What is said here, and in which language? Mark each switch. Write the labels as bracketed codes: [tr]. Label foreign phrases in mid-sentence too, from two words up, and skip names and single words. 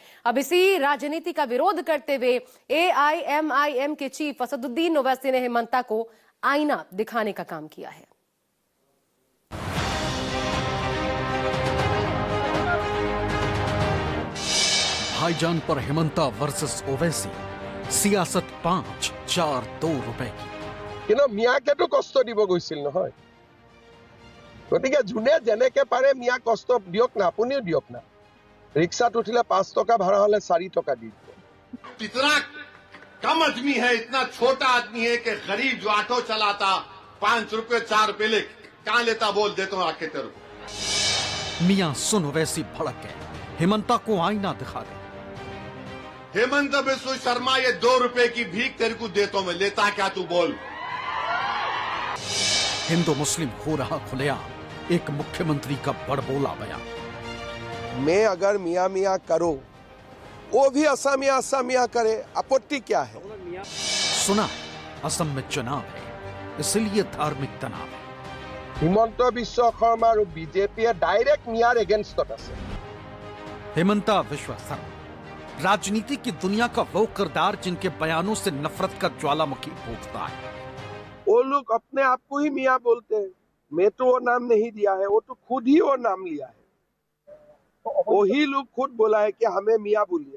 [hi] अब इसी राजनीति का विरोध करते हुए AIMIM के चीफ असदुद्दीन ओवैसी ने हेमंता को आईना दिखाने का काम किया है। भाईजान पर हेमंता वर्सेस ओवैसी, सियासत 5-4-2 रुपए की। [as] কিন্তু মিয়াকেতো কষ্ট দিব গৈছিল নহয়, গতিকে যোনে যেনেকে পাৰে মিয়া কষ্ট দিয়ক না, আপুনিও দিয়ক না। ৰিক্সাত উঠিলে 5 টকা ভাড়া হলে 4 টকা দি দিব। [hi] इतना कम आदमी है, इतना छोटा आदमी है कि गरीब जो ऑटो चलाता 5 रुपए 4 रुपए ले कहां लेता, बोल देता हूं आके तेरे को। मियां सुन ओवैसी भड़क गए, हेमंता को आईना दिखा दे। हेमंत बिस्वा शर्मा, ये 2 रुपए की भीख तेरे को देता हूं मैं, लेता क्या तू बोल। हिंदू मुस्लिम हो रहा खुलेआम, एक मुख्यमंत्री का बड़बोला बयान। मैं अगर मियाँ मियाँ करो, वो भी असामिया असामिया करे, आपत्ति क्या है? सुना है असम में चुनाव है, इसलिए धार्मिक तनाव है। [as] হিমন্ত বিশ্ব শৰ্মা আৰু বিজেপিয়ে ডাইৰেক্ট মিয়াৰ এগেইনষ্টত আছে। [hi] हेमंता बिस्वा शर्मा राजनीति की दुनिया का वो किरदार जिनके बयानों से नफरत का ज्वालामुखी फूटता है। वो लोग अपने आप को ही मियाँ बोलते हैं, मैं तो वो नाम नहीं दिया है, वो तो खुद ही वो नाम लिया है। वही लोग खुद बोला है कि हमें मियाँ बोलिए।